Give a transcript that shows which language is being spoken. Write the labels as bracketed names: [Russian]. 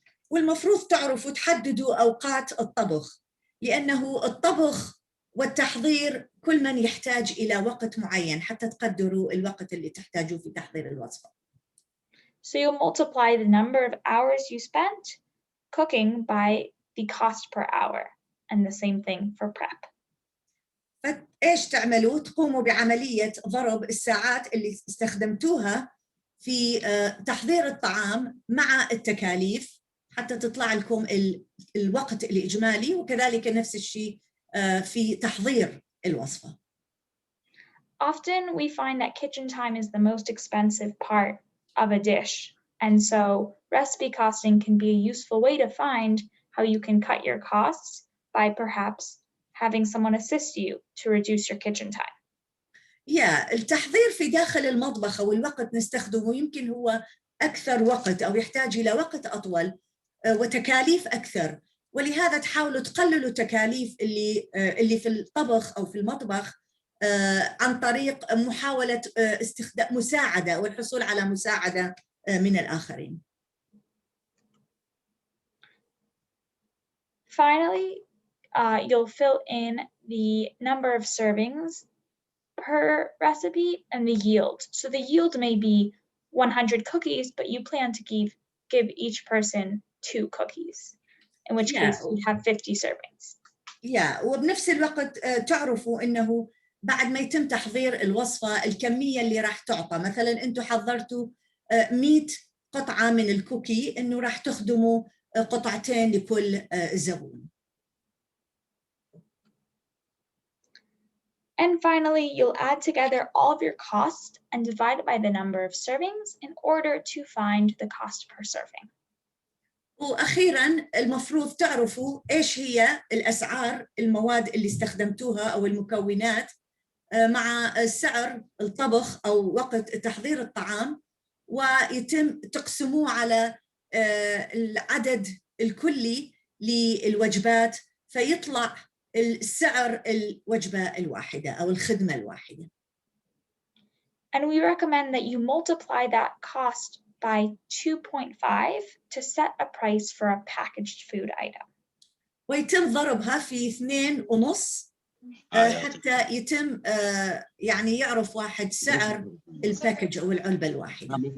[Arabic] والمفروض تعرفوا تحددوا أوقات الطبخ، لأنه الطبخ والتحضير كل من يحتاج إلى وقت معين حتى تقدروا الوقت اللي تحتاجوه في تحضير الوصفة. [English] So you'll multiply the number of hours you spent cooking by the cost per hour, and the same thing for prep. [Arabic] فإيش تعملوا؟ تقوموا بعملية ضرب الساعات اللي استخدمتوها في تحضير الطعام مع التكاليف حتى تطلع لكم الوقت الإجمالي، وكذلك نفس الشيء في تحضير الوصفة. [English] Often we find that kitchen time is the most expensive part of a dish, and so recipe costing can be a useful way to find how you can cut your costs by perhaps having someone assist you to reduce your kitchen time. [Arabic] التحضير في داخل المطبخ أو الوقت نستخدمه يمكن هو أكثر وقت أو يحتاج إلى وقت أطول وتكاليف أكثر، ولهذا تحاولوا تقللوا تكاليف اللي في الطبخ أو في المطبخ عن طريق محاولة استخدام مساعدة والحصول على مساعدة من الآخرين. [English] Finally, you'll fill in the number of servings per recipe and the yield. So the yield may be 100 cookies, but you plan to give each person 2 cookies, in which case you have 50 servings. [Arabic] وبنفس الوقت تعرفوا إنه بعد ما يتم تحضير الوصفة الكمية اللي راح تعطى، مثلا أنتوا حضرتوا 100 قطعة من الكوكي، إنه راح تخدموا قطعتين لكل زبون. [English] And finally, you'll add together all of your costs and divide it by the number of servings in order to find the cost per serving. [Arabic] وأخيراً المفروض تعرفوا إيش هي الأسعار المواد اللي استخدمتوها أو المكونات مع سعر الطبخ أو وقت تحضير الطعام، ويتم تقسموه على العدد الكلي للوجبات فيطلع السعر الوجبة الواحدة أو الخدمة الواحدة. [English] And we recommend that you multiply that cost by 2.5 to set a price for a packaged food item. [Arabic] ويتم ضربها في 2.5 حتى يتم يعني يعرف واحد سعر الباكج أو العلبة الواحدة.